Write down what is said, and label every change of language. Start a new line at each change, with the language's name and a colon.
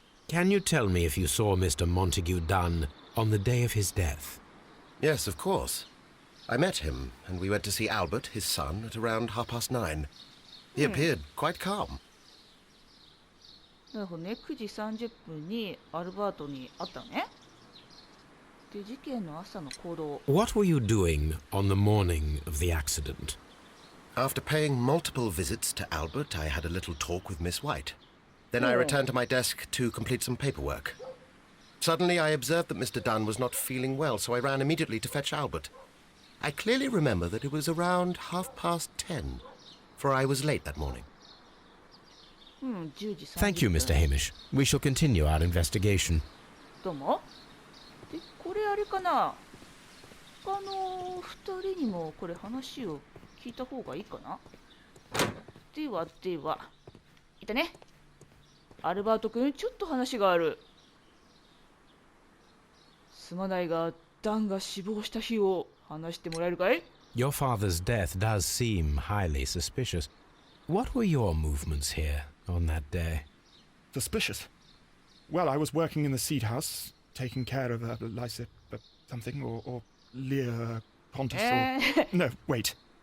English: Can you tell me if you saw Mr. Montague Dunn on the day of his death? Yes, of course. I met him, and we went to see Albert, his son, at around 9:30. He appeared quite calm.
Japanese: なるほどね、9時30分にアルバートに会ったのね。で、事件の朝の行動。
English: What were you doing on the morning of the accident? After paying multiple visits to Albert, I had a little talk with Miss White. Then I returned to my desk to complete some paperwork. Suddenly, I observed that Mr. Dunn was not feeling well, so I ran immediately to fetch Albert. I clearly remember that it was around 10:30, for I was late that morning.
Japanese: 10時30分。
English: Thank you, Mr. Hamish. We shall continue our investigation.
Japanese: どうも。で、これあれかな。他の2人にもこれ話を聞いた方がいいかな。では、いたね。アルバート君、ちょっと話がある。すまないが、ダンが死亡した日を話してもらえるかい？
English: Your father's death does seem highly suspicious. What were your movements here on that day? Suspicious. Well, I was working in the seed house, taking care of Lysa something, or Lear Pontus, or... No, wait.